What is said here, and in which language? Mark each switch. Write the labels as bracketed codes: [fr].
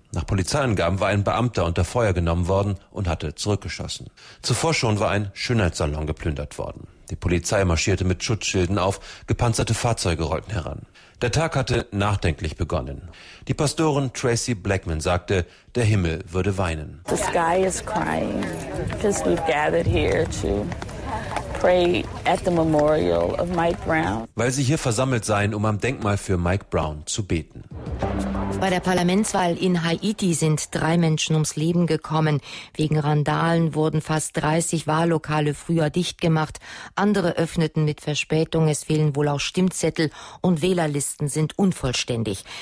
[de] Nach Polizeiangaben war ein Beamter unter Feuer genommen worden und hatte zurückgeschossen. Zuvor schon war ein Schönheitssalon geplündert worden. Die Polizei marschierte mit Schutzschilden auf, gepanzerte Fahrzeuge rollten heran. Der Tag hatte nachdenklich begonnen. Die Pastorin Tracy Blackman sagte, der Himmel würde weinen. [en] The sky is crying because we've gathered here to pray at the memorial of Mike Brown. [de] Weil sie hier versammelt seien, um am Denkmal für Mike Brown zu beten. Bei der Parlamentswahl in Haiti sind drei Menschen ums Leben gekommen. Wegen Randalen wurden fast 30 Wahllokale früher dicht gemacht. Andere öffneten mit Verspätung. Es fehlen wohl auch Stimmzettel und Wählerlisten sind unvollständig.